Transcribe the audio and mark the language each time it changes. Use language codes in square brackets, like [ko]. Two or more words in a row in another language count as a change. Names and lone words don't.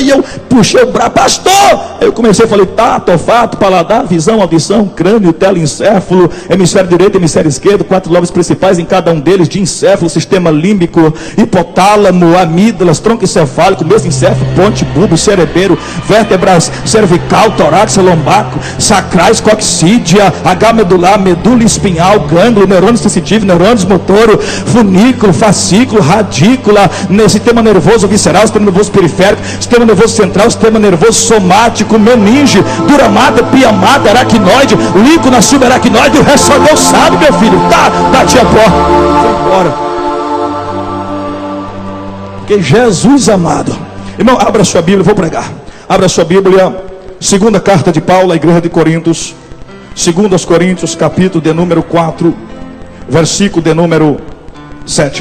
[pt] E eu puxei o braço: pastor. Aí eu comecei, falei: tato, olfato, paladar, visão, audição, crânio, telencéfalo, hemisfério direito, hemisfério esquerdo, 4 lobos principais em cada um deles, diencéfalo, sistema límbico, hipotálamo, amígdalas, tronco encefálico, mesencéfalo, ponte, bulbo, cerebelo, vértebras cervical, toráx, lombaco, sacrais, coxídea, H medular, medula espinhal, gânglio, neurônio sensitivo, neurônios motor, funículo, fascículo, radícula, sistema nervoso visceral, sistema nervoso periférico, sistema nervoso central, sistema nervoso somático, meninge, duramata, piamata, aracnoide, líquina subaracnoide. O resto só Deus sabe, meu filho. Tá, bati a porta, foi embora. Porque Jesus amado, irmão, abra sua Bíblia, eu vou pregar. Abra sua Bíblia, segunda carta de Paulo à igreja de Coríntios, 2 Coríntios, capítulo de número 4, versículo de número 7.